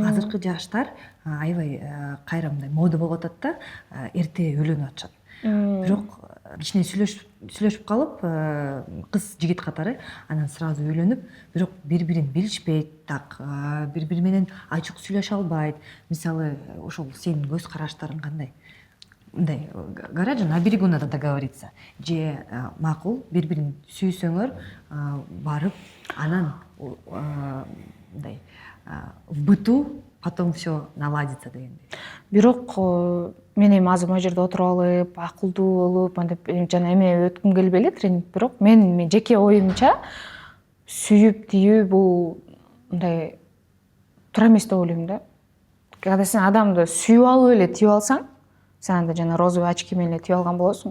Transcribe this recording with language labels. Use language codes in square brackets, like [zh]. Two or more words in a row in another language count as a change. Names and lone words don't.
[ky] Азыркы жаштар аябай кайра мындай мода болуп атат да, эрте үйлөнүп атышат. Бирок кичине сүйлөшүп калып, кыз жигит катары анан сразу үйлөнүп, бирок бири-бирин билишпейт так, бири-бири менен ачык сүйлөшө албайт. Мисалы, ошол сенин көз караштарың кандай? Мындай, [ru] гаража на берегу надо договориться. [ky] Же макул, бири-бирин сүйсөңөр, барып, анан мындай, [ru] в быту потом все наладится дегендей. [ky] Бирок мен эми азыр могу жерде отуруп алып, акылдуу болуп, мынтип жана эме өткүм келбей эле тренинг, бирок мен жеке оюмча сүйүп тийүү бул мындай туура эмес деп ойлойм да. Когда сен адамды сүйүп алып эле тийип алсаң, сен анда жана [ru] розовый очки [ky] менен эле тийип алган болосуң.